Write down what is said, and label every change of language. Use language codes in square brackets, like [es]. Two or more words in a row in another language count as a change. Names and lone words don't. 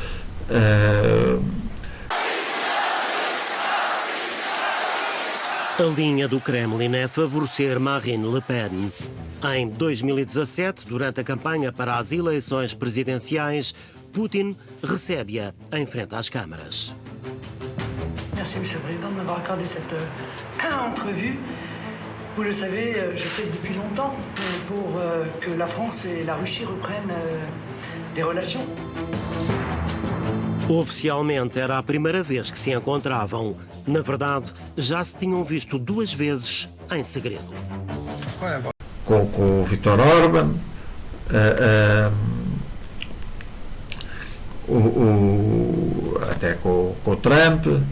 [pt] A linha do Kremlin é favorecer Marine Le Pen. Em 2017, durante a campanha para as eleições presidenciais, Putin recebe-a em frente às câmaras. [fr] Merci, Monsieur le Président, de m'avoir accordé cette entrevue. Vous le savez, je plaide depuis longtemps pour que la France et la Russie reprennent des relations. [pt] Oficialmente era a primeira vez que se encontravam. Na verdade, já se tinham visto 2 vezes em segredo. Com o Viktor Orban, até com o Trump.